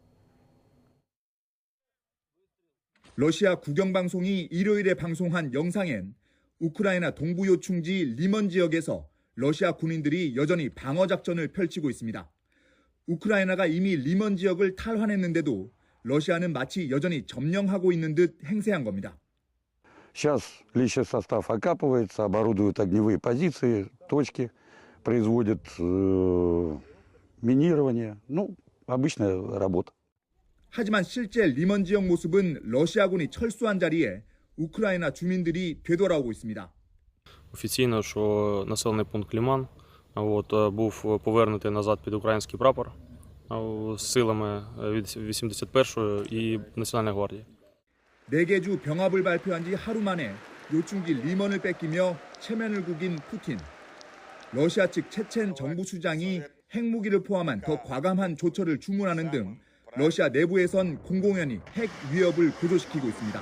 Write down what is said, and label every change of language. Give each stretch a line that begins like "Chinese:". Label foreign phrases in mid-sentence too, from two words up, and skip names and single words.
Korean: 러시아 국영방송이 일요일에 방송한 영상엔 우크라이나 동부 요충지 리먼 지역에서 러시아 군인들이 여전히 방어작전을 펼치고 있습니다. 우크라이나가 이미 리먼 지역을 탈환했는데도 러시아는 마치 여전히 점령하고 있는 듯 행세한 겁니다.
Russian: Сейчас личный состав окапывается, оборудуют огневые позиции, точки, производят минирование. Ну, обычная работа.
Korean: 하지만 실제 리먼 지역 모습은 러시아군이 철수한 자리에 우크라이나 주민들이 되돌아오고 있습니다.
Ukrainian: Офіційно, що населений пункт Ліман був повернутий назад під український прапор силами від 81-ї і Національної гвардії.
Korean: 4개 주 병합을 발표한 지 하루 만에 요충지 리먼을 뺏기며 체면을 구긴 푸틴. 러시아 측 체첸 정부 수장이 핵무기를 포함한 더 과감한 조처를 주문하는 등 러시아 내부에선 공공연히 핵 위협을 고조시키고 있습니다.